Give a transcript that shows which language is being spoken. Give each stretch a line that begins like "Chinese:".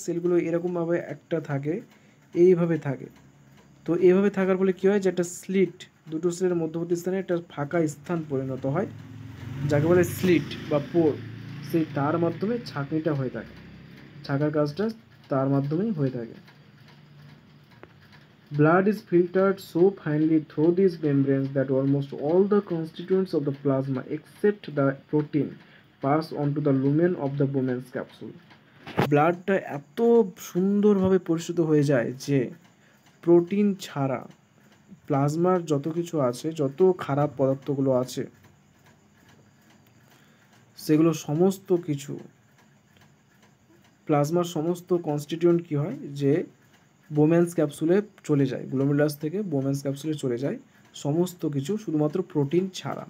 Bangla: সেলগুলো এরকমভাবে একটা থাকে, এইভাবে থাকে। তো এইভাবে থাকার ফলে কী হয়, যে একটা স্লিট, দুটো সেলের মধ্যবর্তী স্থানে একটা ফাঁকা স্থান পরিণত হয়, যাকে বলে স্লিট বা পোর। সেই তার মাধ্যমে ছাঁকনিটা হয়ে থাকে, ছাঁকার কাজটা তার মাধ্যমেই হয়ে থাকে।
English: Blood is filtered so finely through these membranes that almost all the constituents of the plasma except the protein pass onto the lumen of the Bowman's capsule.
Bangla: ব্লাডটা এত সুন্দরভাবে পরিশোধিত হয়ে যায় যে প্রোটিন ছাড়া প্লাজমার যত কিছু আছে, যত খারাপ পদার্থগুলো আছে, সেগুলো সমস্ত কিছু, প্লাজমার সমস্ত কনস্টিটিউয়েন্ট কী হয়, যে বোম্যান্স ক্যাপসুলে চলে যায়, গ্লোমেরুলাস থেকে বোম্যান্স ক্যাপসুলে চলে যায় সমস্ত কিছু, শুধুমাত্র প্রোটিন ছাড়া।